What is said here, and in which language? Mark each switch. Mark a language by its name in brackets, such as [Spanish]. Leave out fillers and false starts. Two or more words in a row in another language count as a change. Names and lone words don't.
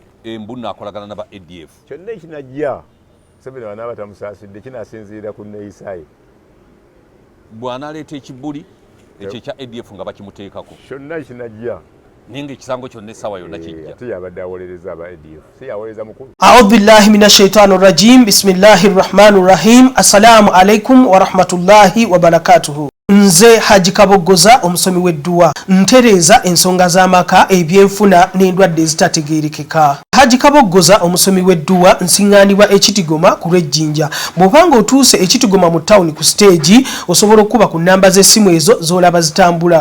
[Ganda] embuna akolagana naba ADF kyonna ekinajja Museveni wanaaba tamusaasidde kinaasinziira ku nneeyisaye bw'anaaleeta ekibuli ekyo ekya ADF nga bakimuteekako kyonna kinajja naye ng'ekisango kyonna essaawa yonna kijja ate yabadde awolereza aba ADF si yawolereza mukulu [Arabic] أعوذ بالله من الشيطان الرجيم بسم الله الرحمن الرحيم السلام عليكم ورحمة الله وبركاته [Ganda] Nze Haji Kaboggoza omusomi w'edduwa ntereeza ensonga z'amaka ebyenfuna n'endwadde ezitategeerekeka. Haji Kaboggoza omusomi w'edduwa nsiŋŋaanibwa Ekitigoma ku Lwejjinja. Bw'obanga otuuse Ekitigoma mu ttawuni ku siteegi osobola okuba ku nnamba z'essimu ezo z'olaba zitambula.